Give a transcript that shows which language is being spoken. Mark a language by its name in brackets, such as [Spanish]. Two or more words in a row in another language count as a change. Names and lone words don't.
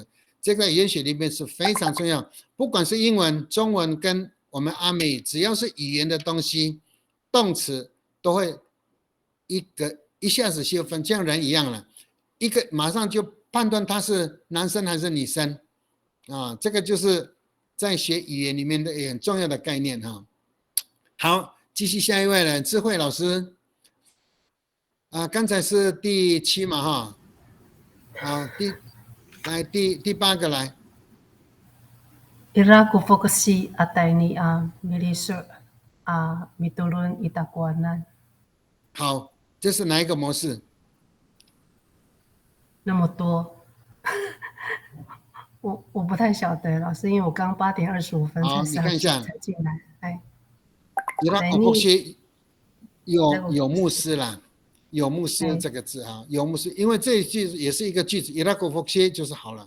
[Chinese] 这个语言学里面是非常重要，不管是英文、中文跟我们阿美语，只要是语言的东西，动词都会一下子就分，像人一样了，一个马上就判断他是男生还是女生啊，这个就是在学语言里面的很重要的概念哈。好，继续下一位了，智慧老师刚才是第7嘛哈，第8个来。 [Amis] Iraku fokusi ataini milisur mitulun itakuanan。 [Chinese] 好，这是哪一个模式？那么多，我不太晓得，老师，因为我刚8点25分才进来。 [Amis] Iraku fokusi [Chinese] 有牧师啦，有牧师这个字啊，有牧师，因为这一句也是一个句子 ， [Amis] Iraku fokusi [Chinese] 就是好了。